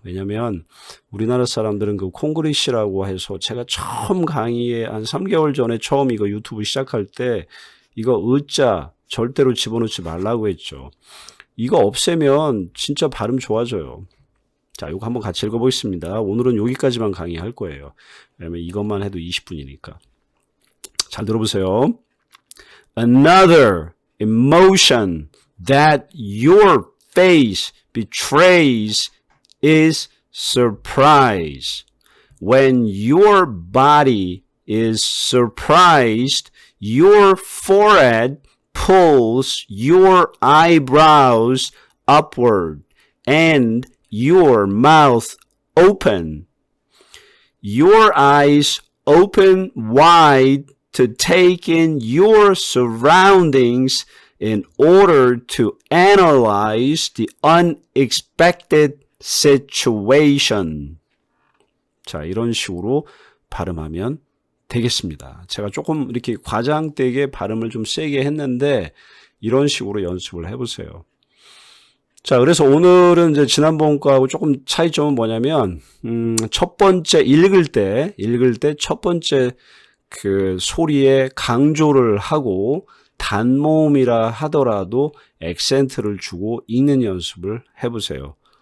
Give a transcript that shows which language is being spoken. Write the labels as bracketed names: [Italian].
[Korean] 왜냐하면 우리나라 사람들은 그 콩글리시라고 해서 제가 처음 강의에 한 3개월 전에 처음 이거 유튜브 시작할 때 이거 의자 절대로 집어넣지 말라고 했죠. 이거 없애면 진짜 발음 좋아져요. 자, 이거 한번 같이 읽어보겠습니다. 오늘은 여기까지만 강의할 거예요. 왜냐면 이것만 해도 20분이니까. 잘 들어보세요. [English] Another emotion that your face betrays is surprise. When your body is surprised, your forehead pulls your eyebrows upward and your mouth open. Your eyes open wide to take in your surroundings in order to analyze the unexpected situation. [Korean] 자, 이런 식으로 발음하면 되겠습니다. 제가 조금 이렇게 과장되게 발음을 좀 세게 했는데 이런 식으로 연습을 해보세요. 자, 그래서 오늘은 이제 지난번 거하고 조금 차이점은 뭐냐면, 첫 번째 읽을 때 첫 번째 그 소리에 강조를 하고 단모음이라 하더라도 액센트를 주고 읽는 연습을 해보세요.